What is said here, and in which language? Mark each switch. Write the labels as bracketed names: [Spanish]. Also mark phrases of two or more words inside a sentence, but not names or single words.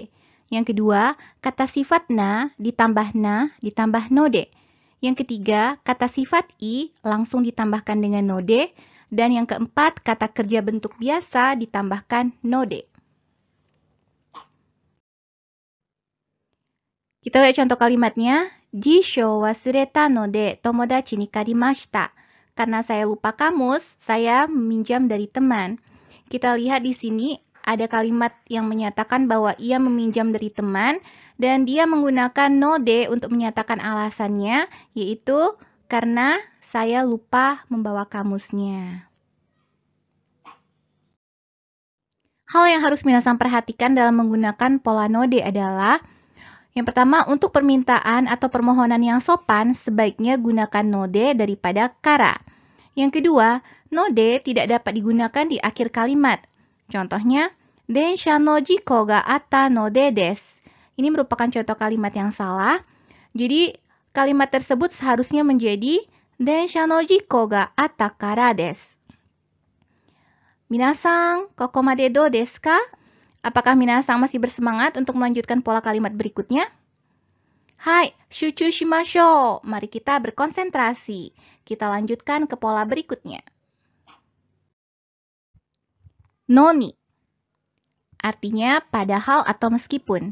[Indonesian] Yang kedua, kata sifat na ditambah node. Yang ketiga, kata sifat i langsung ditambahkan dengan node. Dan yang keempat, kata kerja bentuk biasa ditambahkan node. Kita lihat contoh kalimatnya. [Japanese] 辞書忘れたので友達に借りました. [Indonesian] Karena saya lupa kamus, saya meminjam dari teman. Kita lihat di sini ada kalimat yang menyatakan bahwa ia meminjam dari teman dan dia menggunakan node untuk menyatakan alasannya, yaitu karena saya lupa membawa kamusnya. Hal yang harus Minasang perhatikan dalam menggunakan pola node adalah, yang pertama, untuk permintaan atau permohonan yang sopan, sebaiknya gunakan node daripada kara. Yang kedua, node tidak dapat digunakan di akhir kalimat. Contohnya, [Japanese] 電車の事故があったのです. [Indonesian] Ini merupakan contoh kalimat yang salah. Jadi, kalimat tersebut seharusnya menjadi [Japanese] 電車の事故があったからです. みなさん、ここまでどうですか? [Indonesian] Apakah Minasang masih bersemangat untuk melanjutkan pola kalimat berikutnya? [Japanese] はい、集中しましょう. [Indonesian] Mari kita berkonsentrasi. Kita lanjutkan ke pola berikutnya. Noni. Artinya padahal atau meskipun.